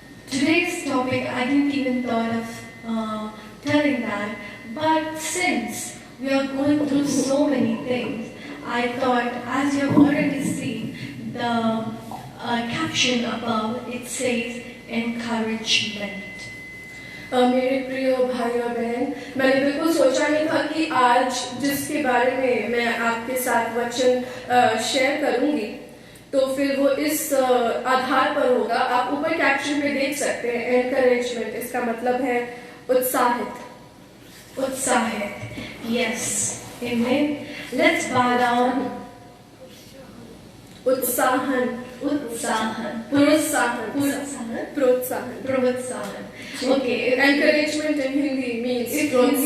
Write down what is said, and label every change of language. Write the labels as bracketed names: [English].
[English] Today's topic, I didn't even thought of telling that, but since we are going through so many things, I thought, as you have already seen, the caption above, it says encouragement. [Hindi] मेरे प्रिय भाई और बहन, मैंने बिल्कुल सोचा नहीं था कि आज जिसके बारे में मैं आपके साथ वचन शेयर करूंगी तो फिर वो इस आधार पर होगा। आप ऊपर कैप्शन पे देख सकते हैं, एनकरेजमेंट, इसका मतलब है उत्साहित। उत्साहित, [English] yes, amen. Let's bow down. [Hindi] उत्साहन, उत्साहन, प्रोत्साहन, प्रोत्साहन, प्रोत्साहन, प्रोत्साहन. Okay, [English] encouragement in Hindi means if Hindi is